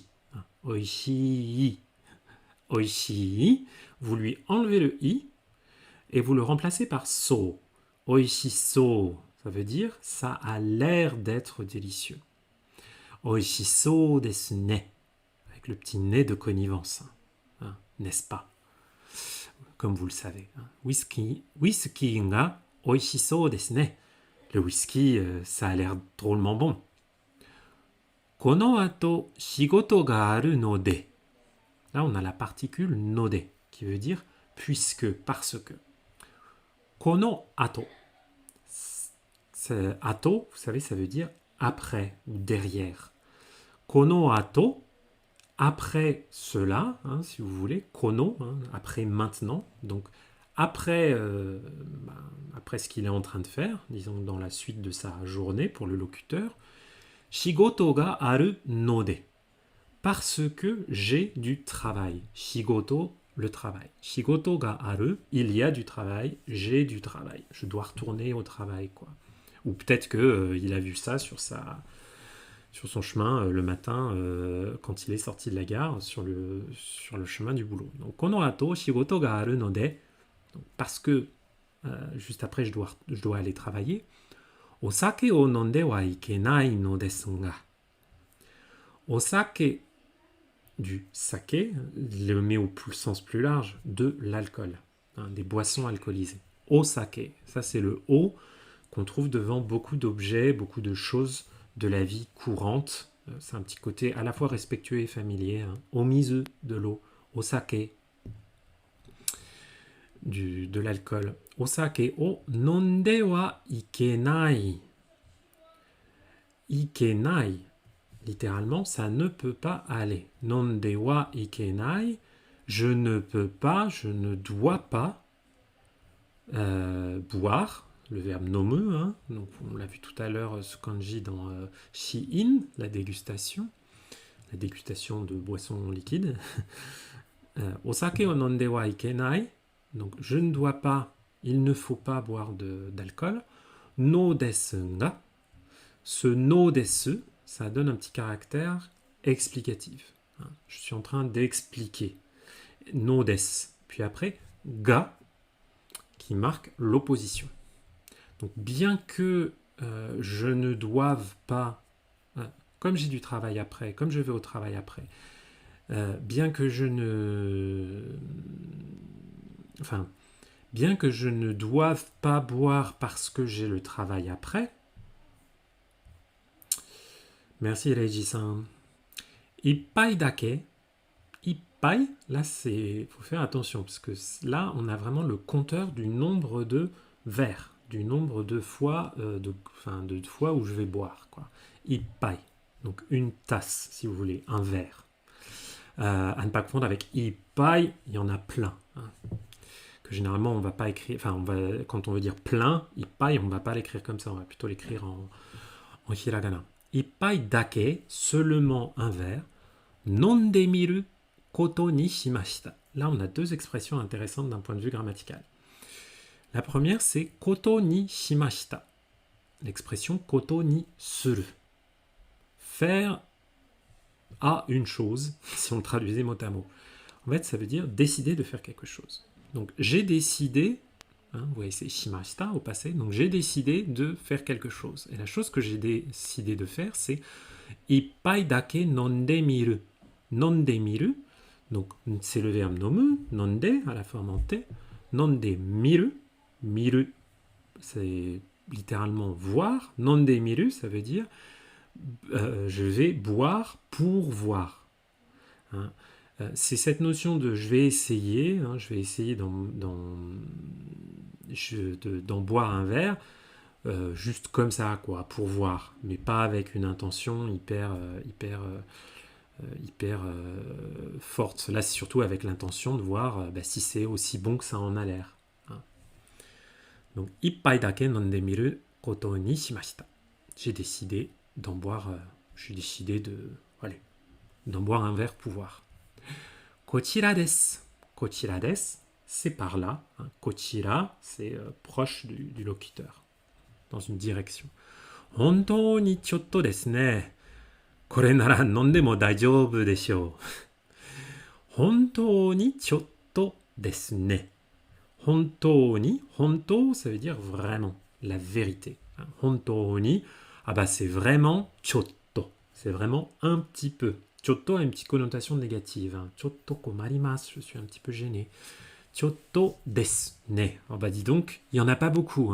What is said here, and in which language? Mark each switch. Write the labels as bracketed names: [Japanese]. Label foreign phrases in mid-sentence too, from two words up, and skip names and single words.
[French] Hein, [Japanese] おいしい、おいしい, [French] vous lui enlevez le i et vous le remplacez par so. Oishiso, ça veut dire ça a l'air d'être délicieux. [Japanese] おいしそうですね, [French] avec le petit nez de connivence. Hein, n'est-ce pas? Comme vous le savez. Hein. [Japanese] ウイスキーがおいしそうですね. [French] Le whisky, ça a l'air drôlement bon. [Japanese] この後仕事があるので. [French] Là, on a la particule [Japanese] ので, [French] qui veut dire puisque, parce que. [Japanese] この後. [French] Ato, vous savez, ça veut dire après ou derrière. [Japanese] この後, [French] après cela, hein, si vous voulez, kono, hein, après maintenant, donc après, après ce qu'il est en train de faire, disons dans la suite de sa journée pour le locuteur, [Japanese] 仕事があるので, [French] parce que j'ai du travail. Shigoto, le travail. [Japanese] 仕事がある, [French] il y a du travail, j'ai du travail. Je dois retourner au travail, quoi. Ou peut-être qu'il a vu ça sur son chemin le matin quand il est sorti de la gare sur le chemin du boulot. Donc [Japanese] この後仕事があるので, [French] parce que juste après je dois aller travailler. [Japanese] お酒を飲んではいけないのですが. [French] Osake, du sake, le met au sens plus large, de l'alcool, hein, des boissons alcoolisées. Osake, ça c'est le o qu'on trouve devant beaucoup d'objets, beaucoup de choses de la vie courante. C'est un petit côté à la fois respectueux et familier. Hein. Omizu, de l'eau. Osake, de l'alcool. [Japanese] お酒を飲んではいけない. [French] Ikenai, littéralement, ça ne peut pas aller. [Japanese] 飲んではいけない, [French] je ne peux pas, je ne dois pas boire. Le verbe nomu, hein, donc on l'a vu tout à l'heure, ce kanji dans Shi-in, la dégustation de boissons liquides. [Japanese] お酒を飲んではいけない, [French] donc je ne dois pas, il ne faut pas boire d'alcool. [Japanese] のですが, ce のです, [French] ça donne un petit caractère explicatif. Hein. Je suis en train d'expliquer. [Japanese] のです, [French] puis après ga, qui marque l'opposition. Donc bien que je ne doive pas, comme j'ai du travail après, comme je vais au travail après, bien que je ne doive pas boire parce que j'ai le travail après. Merci Reiji-san. [Japanese] 一杯だけ. [French] Ippai, là il faut faire attention parce que là on a vraiment le compteur du nombre de verres, du nombre de fois, de fois où je vais boire, quoi. Ippai, donc une tasse, si vous voulez, un verre. À ne pas confondre avec ippai, il y en a plein. Hein, que généralement on va pas écrire, quand on veut dire plein, ippai, on va pas l'écrire comme ça, on va plutôt l'écrire en hiragana. [Japanese] 一杯だけ, [French] seulement un verre. [Japanese] 飲んでみることにしました. [French] Là, on a deux expressions intéressantes d'un point de vue grammatical. La première, c'est [Japanese] ことにしました. [French] L'expression [Japanese] ことにする. [French] faire à une chose, si on le traduisait mot à mot. En fait, ça veut dire décider de faire quelque chose. Donc, j'ai décidé, vous voyez, c'est shimashita au passé, donc j'ai décidé de faire quelque chose. Et la chose que j'ai décidé de faire, c'est [Japanese] 一杯だけ飲んでみる. 飲んでみる, [French] donc c'est le verbe nomu, nonde à la forme en T, [Japanese] 飲んでみる、みる, [French] c'est littéralement voir, [Japanese] 飲んでみる, [French] ça veut dire je vais boire pour voir. Hein. C'est cette notion de je vais essayer d'en boire un verre, juste comme ça, quoi, pour voir, mais pas avec une intention hyper forte. Là, c'est surtout avec l'intention de voir si c'est aussi bon que ça en a l'air. Hein. Donc, [Japanese] 一杯だけ飲んでみることにしました. [French] J'ai décidé d'en boire, d'en boire un verre pour voir. [Japanese] こちらです. こちらです, [French] c'est par là. Hein. Kochira, c'est proche du locuteur, dans une direction. [Japanese] 本当にちょっとですね. これなら飲んでも大丈夫でしょう. 本当にちょっとですね. 本当に、本当, [French] ça veut dire vraiment, la vérité. Hein. [Japanese] 本当に, [French] c'est vraiment chotto. C'est vraiment un petit peu. Chotto a une petite connotation négative. Hein. [Japanese] ちょっと困ります, [French] je suis un petit peu gêné. [Japanese] ちょっとですね. [French] Dis donc, il n'y en a pas beaucoup.